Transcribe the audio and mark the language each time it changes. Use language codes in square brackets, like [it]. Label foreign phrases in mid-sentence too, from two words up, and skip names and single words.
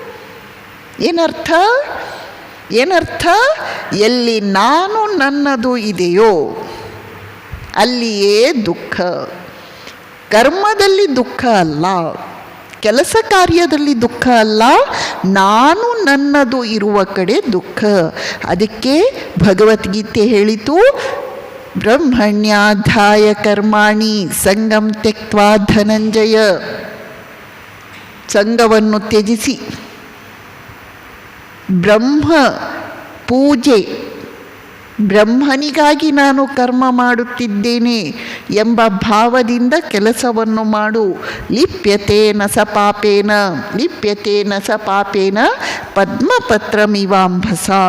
[kn] ಏನರ್ಥ? ಎಲ್ಲಿ ನಾನು ನನ್ನದು ಇದೆಯೋ ಅಲ್ಲಿಯೇ ದುಃಖ. ಕರ್ಮದಲ್ಲಿ ದುಃಖ ಅಲ್ಲ, ಕೆಲಸ ಕಾರ್ಯದಲ್ಲಿ ದುಃಖ ಅಲ್ಲ, ನಾನು ನನ್ನದು ಇರುವ ಕಡೆ ದುಃಖ. ಅದಕ್ಕೆ ಭಗವದ್ಗೀತೆ ಹೇಳಿತು, [sa] ಬ್ರಹ್ಮಣ್ಯಾಧ್ಯಾಯ ಕರ್ಮಾಣಿ ಸಂಗಂ ತ್ಯಕ್ತ್ವಾ ಧನಂಜಯ. [kn] ಸಂಘವನ್ನು ತ್ಯಜಿಸಿ ಬ್ರಹ್ಮ ಪೂಜೆ, ಬ್ರಹ್ಮನಿಗಾಗಿ ನಾನು ಕರ್ಮ ಮಾಡುತ್ತಿದ್ದೇನೆ ಎಂಬ ಭಾವದಿಂದ ಕೆಲಸವನ್ನು ಮಾಡು. [sa] ಲಿಪ್ಯತೇನ ಸ ಪಾಪೇನ ಪದ್ಮಪತ್ರಮಿವಾಂಭಸ.